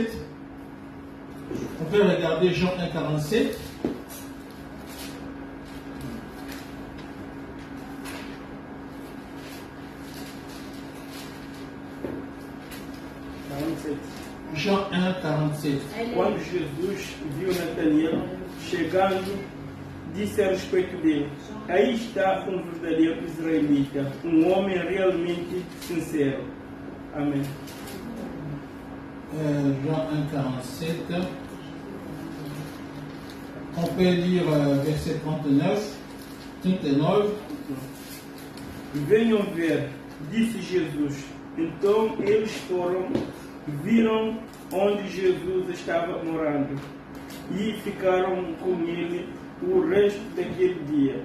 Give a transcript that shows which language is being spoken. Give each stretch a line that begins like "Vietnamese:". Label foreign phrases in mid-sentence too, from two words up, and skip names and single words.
French: On peut regarder Jean 1,47. Jean 1,47.
Portuguese: Quando Jesus viu Natanael chegando, disse a respeito dele: aí está um verdadeiro israelita, um homem realmente sincero. Amém.
French: Jean 1,47. On peut lire verset 39.
Portuguese: Venham ver, disse Jesus. Então eles foram, viram onde Jesus estava morando e ficaram com ele o resto daquele dia.